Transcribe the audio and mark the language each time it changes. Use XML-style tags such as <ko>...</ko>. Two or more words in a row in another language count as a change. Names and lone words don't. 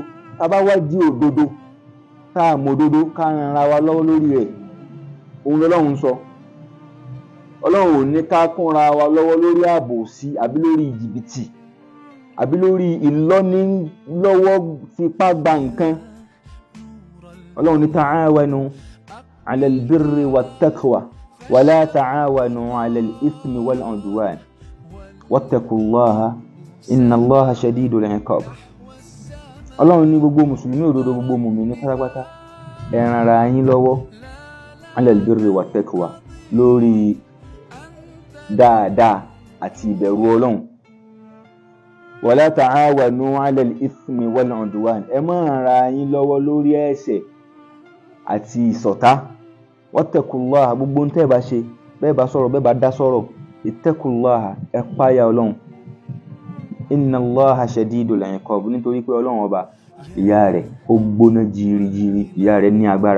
<yo>Tá bá wá di òdodo, tá mọ̀ òdodo, ká ran wa lọ́wọ́ lórí rẹ̀. Òun lọ́lọ́run sọ. Ọlọ́run ò ní ká kúnra wa lọ́wọ́ lórí àbòsí àbí lórí jìbìtì àbí lórí ìlọ́ni lọ́wọ́ fipá gba nǹkan. Ọlọ́run ní</yo> <ar>تعاونوا على البر والتقوى ولا تعاونوا على الإثم والعدوان واتقوا الله إن الله شديد العقاب.</ar> <yo>Ọlọ́run ní gbogbo mùsùlùmí òdodo, gbogbo mùmínì pátápátá, ẹ ran ara yín lọ́wọ́</yo> <ar>على البر والتقوى</ar> <yo>lórí dáadáa àti ìbẹ̀rù Ọlọ́run.</yo> <ar>ولا تعاونوا على الإثم والعدوان,</ar> <yo>ẹ má ran ara yín lọ́wọ́ lórí ẹ̀ṣẹ̀ àti ìṣọ̀tá. Wattaqullaha, gbogbo ń tẹ́ bá ṣe, bẹ́ẹ̀ bá sọ̀rọ̀, bẹ́ẹ̀ bá dá sọ̀rọ̀, ittaqullaha, ẹ páyà Ọlọ́run.</yo> <ar>إن الله شديد العقاب,</ar> <yo>nítorí pé Ọlọ́run ọba ìyà rẹ̀ ó gbóná jìrìjìrì, ìyà rẹ̀ ní agbára.</yo>